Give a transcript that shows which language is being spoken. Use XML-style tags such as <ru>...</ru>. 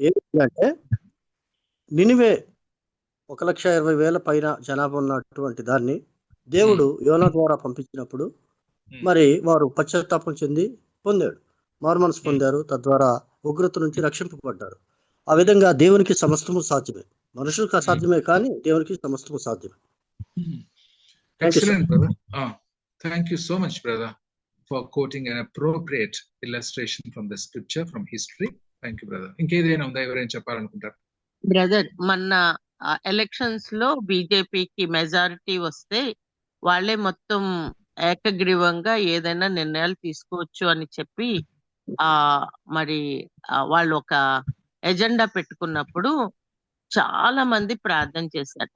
<te>ఏంటంటే నినివే 1,20,000 పైన జనాభా ఉన్నటువంటి దాన్ని దేవుడు యోనా ద్వారా పంపించినప్పుడు మరి వారు పశ్చాత్తాపం చెంది మారుమనసు పొందారు. తద్వారా ఉగ్రత నుంచి రక్షింపబడ్డారు. ఆ విధంగా దేవునికి సమస్తము సాధ్యమే. మనుషులకు అసాధ్యమే కానీ దేవునికి సమస్తము సాధ్యమే.</te> <en>Excellent, brother. Thank you so much, brother, for quoting an appropriate illustration from the scripture, from history. Thank you, brother.</en> <te>ఇంకేదైనా ఉందా? ఎవరైనా చెప్పాలనుకుంటారు? బ్రదర్, మొన్న ఎలక్షన్స్ లో బీజేపీకి మెజారిటీ వస్తే వాళ్ళే మొత్తం ఏకగ్రీవంగా ఏదైనా నిర్ణయాలు తీసుకోవచ్చు అని చెప్పి మరి వాళ్ళు ఒక ఎజెండా పెట్టుకున్నప్పుడు చాలా మంది ప్రార్థన చేశారు.</te>